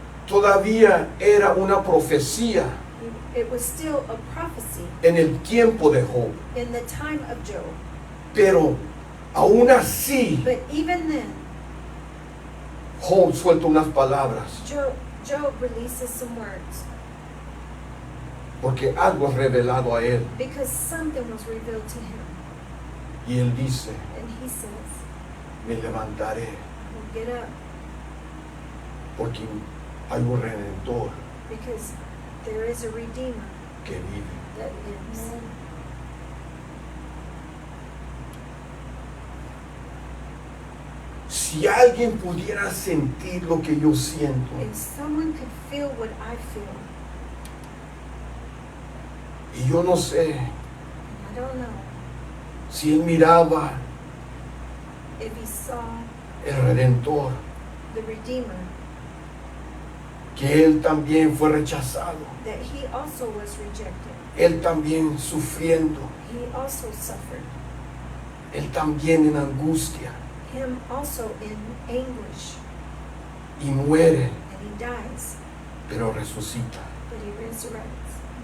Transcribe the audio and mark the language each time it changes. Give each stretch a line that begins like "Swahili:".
Spanish: todavía era una profecía
English: it was still a prophecy
Spanish: en el tiempo de Job,
English: in the time of Job.
Spanish: pero aún así
English: But even then,
Spanish: Job suelta unas palabras
English: Job releases some words
Spanish: porque algo es revelado a él
English: because something was revealed to him.
Spanish: y él dice,
English: And he says,
Spanish: me levantaré
English: well, get up
Spanish: porque hay un redentor
English: because there is a Redeemer
Spanish: que vive.
English: that lives.
Spanish: Si alguien pudiera sentir lo que yo siento,
English: If someone could feel what I feel,
Spanish: y yo no sé
English: and I don't know
Spanish: si él miraba
English: if he saw
Spanish: el redentor,
English: the Redeemer,
Spanish: que él también fue rechazado,
English: that he also was rejected.
Spanish: él también sufriendo,
English: He also suffered.
Spanish: él también en angustia,
English: Him also in anguish.
Spanish: y muere,
English: And he dies,
Spanish: pero resucita.
English: but he resurrects.